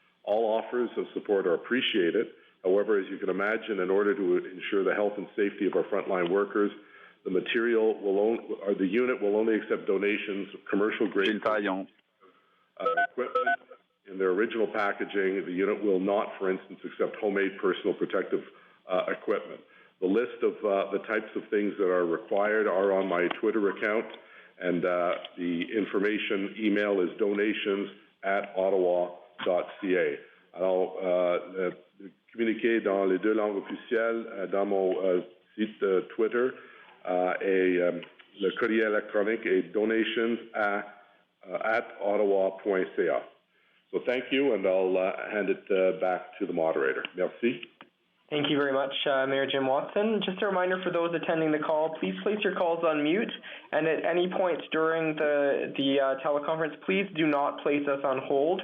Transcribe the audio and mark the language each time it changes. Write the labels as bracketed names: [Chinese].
[English] All offers of support are appreciated. However, as you can imagine, in order to ensure the health and safety of our frontline workers, the unit will only accept donations of commercial-grade equipment in their original packaging. The unit will not, for instance, accept homemade personal protective equipment. The list of the types of things that are required are on my Twitter account, and the information email is donations@ottawa.ca. [French] Alors, communiqué dans les deux langues officielles dans mon site Twitter et le courrier électronique est donations@ottawa.ca. [English] So thank you, and I'll hand it back to the moderator. [French] Merci. [English] Thank you very much, Mayor Jim Watson. Just a reminder for those attending the call, please place your calls on mute, and at any point during the teleconference, please do not place us on hold.